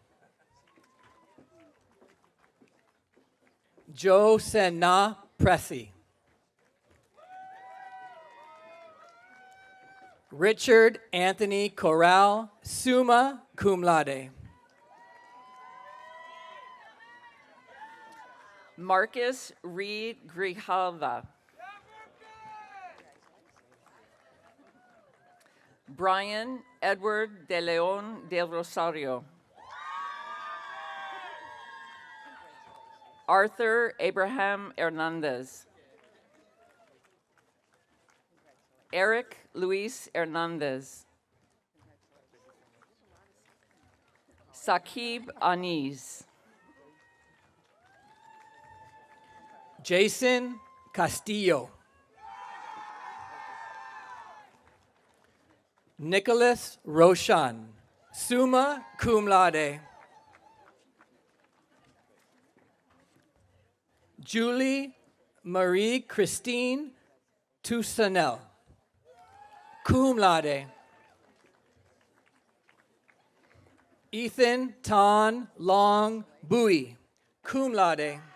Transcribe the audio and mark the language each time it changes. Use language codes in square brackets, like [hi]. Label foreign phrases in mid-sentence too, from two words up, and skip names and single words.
[en] Joe Senna Pressy. Richard Anthony Corral, [la] summa cum laude. [en] Marcus Reed Grijalva. Brian Edward de Leon del Rosario. Arthur Abraham Hernandez. Eric Luis Hernandez. Saqib Aniz. Jason Castillo. Nicholas Roshan, [la] summa cum laude. [en] Julie Marie Christine Toussaint, [la] cum laude. [en] Ethan Tan Long Bui, [la] cum laude.